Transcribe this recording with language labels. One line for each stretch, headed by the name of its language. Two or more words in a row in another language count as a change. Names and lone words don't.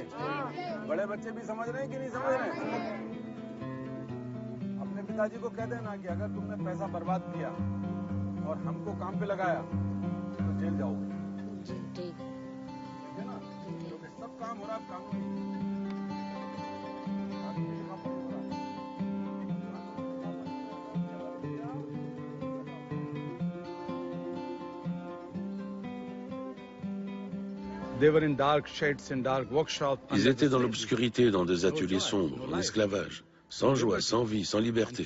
Hindi: बड़े बच्चे भी समझ रहे हैं कि नहीं समझ रहे हैं? अपने पिताजी को कह देना कि अगर तुमने पैसा बर्बाद किया और हमको काम पे लगाया तो जेल जाओगे। ठीक है ना? क्योंकि सब काम हो रहा है कानूनी।
French: Ils étaient dans l'obscurité, dans des ateliers sombres, en esclavage, sans joie, sans vie, sans liberté.